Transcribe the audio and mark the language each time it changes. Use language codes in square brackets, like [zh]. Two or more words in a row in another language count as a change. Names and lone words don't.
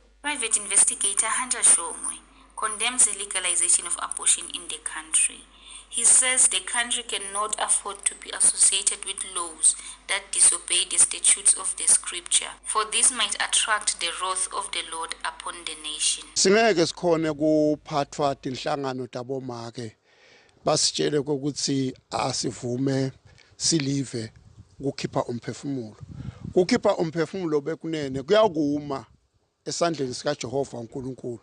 [en] Private investigator Hunter Shomwe condemns the legalization of abortion in the country. He says the country cannot afford to be associated with laws that disobey the statutes of the scripture, for this might attract the wrath of the Lord upon the nation. [ss] Singeke sikhone kuphathwa tinhlangano tabomake basitshele ukuthi asivume silive ukukhipha umphefumulo. Ukukhipha umphefumulo bekunene kuyakuma esandleni sika Jehova uNkulunkulu.